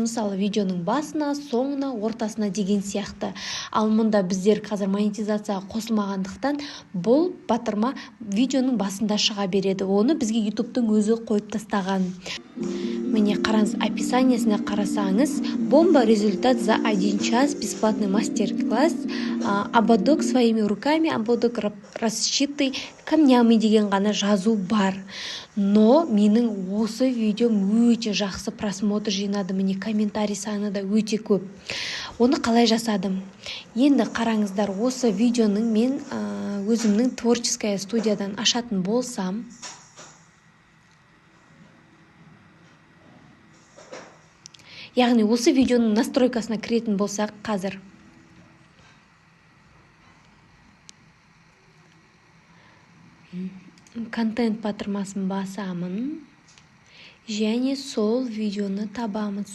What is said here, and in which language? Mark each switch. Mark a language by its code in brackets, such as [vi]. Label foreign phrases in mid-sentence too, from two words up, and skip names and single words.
[kk] Мысалы, видеоның басына, соңына, ортасына деген сияқты. Ал мұнда біздер қазір монетизацияға қосылмағандықтан бұл батырма видеоның басында шыға береді. Оны бізге YouTube-тың өзі қойып тастаған. Міне қараңыз, описаниесіне қарасаңыз, [ru] бомба результат за 1 час, бесплатный мастер-класс, ободок своими руками, ободок расшитый камнями [kk] деген ғана жазу бар. Но менің осы видеом өте жақсы просмотр жинады. Міне комментарий саны да өте көп. Оны қалай жасадым? Енді қараңыздар, осы видеоның мен өзімнің творческая студиядан ашатын болсам, яғни осы видеоның настройкасына кіретін болсақ, қазір контент батырмасын басамын және сол видеоны табамыз.